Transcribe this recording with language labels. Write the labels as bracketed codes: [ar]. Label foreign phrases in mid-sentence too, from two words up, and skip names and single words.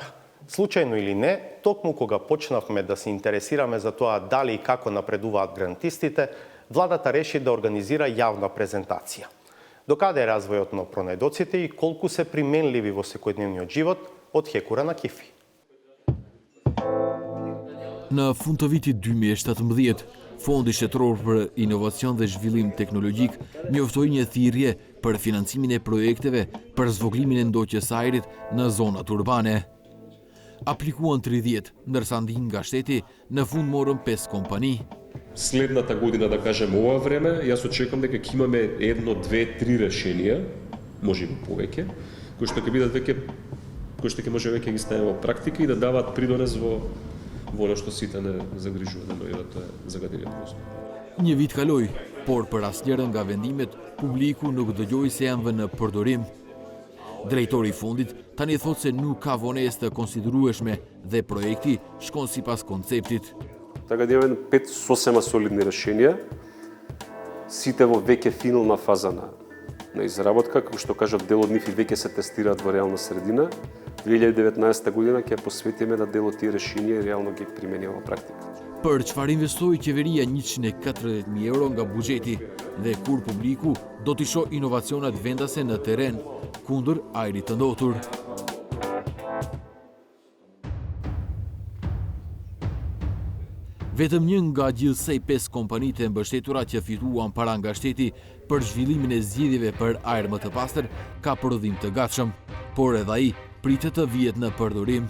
[mk] Случајно или не, токму кога почнавме да се интересираме за тоа дали и како напредуваат грантистите, владата реши да организира јавна презентација. Докаде е развојот на пронајдоците и колку се применливи во секојдневниот живот од Хекура на Кифи. [sq] Në fund të vitit 2017, Fondi Shtetëror për Inovacion dhe Zhvillim Teknologjik njoftoi një thirrje për financimin e projekteve për zvoglimin e ndoqjes së ajrit në zonat urbane. Aplikuan 30, ndërsa ndihmë nga shteti në fund morën 5 kompani. [mk] Следната година, да кажем, ова време, јас очекувам дека ќе имаме 1, 2, 3 решенија, можеби повеќе, кои што ќе бидат веќе, кои што ќе може веќе ги ставиме во практика и да даваат придонес во ono што сите не загрижува да тоа е загадениот воздух. [sq] Një vit kaloi, por për asnjërin nga vendimet, publiku nuk dëgjoi se janë vënë në përdorim. Drejtori i fondit tani thotë se nuk ka vonesë të konsiderueshme dhe projekti shkon sipas konceptit. [mk] Така да имаме 5 сосема солидни решенија, сите во веќе финална фаза на изработка, како што кажав, дел од нив и веќе се тестираат во реална средина. 2019 година ќе посветиме на дел од тие решенија и реално ги примениме во практика. [sq] Për çfarë investoi qeveria 140.000 euro nga buxheti dhe kur publiku do t'i shoh inovacionet vendase në terren kundër ajrit të ndotur. Vetëm një nga gjithsej 5 kompanitë e mbështetura që fituan para nga shteti për zhvillimin e zgjedhjeve për ajër më të pastër ka prodhim të gatshëm, por edhe ai pritet të vihet në përdorim.